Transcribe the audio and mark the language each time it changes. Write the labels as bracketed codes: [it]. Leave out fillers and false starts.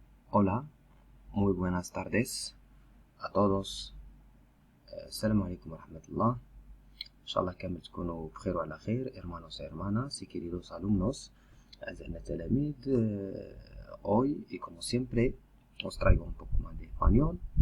[es] Hola, muy buenas tardes a todos. [ar] السلام عليكم ورحمة الله. إن شاء الله كامل تكونوا بخير وعلى خير. [es] hermanos y hermanas y queridos alumnos, [ar] أعزائنا التلاميذ. [es] hoy y como siempre os traigo un poco más de español.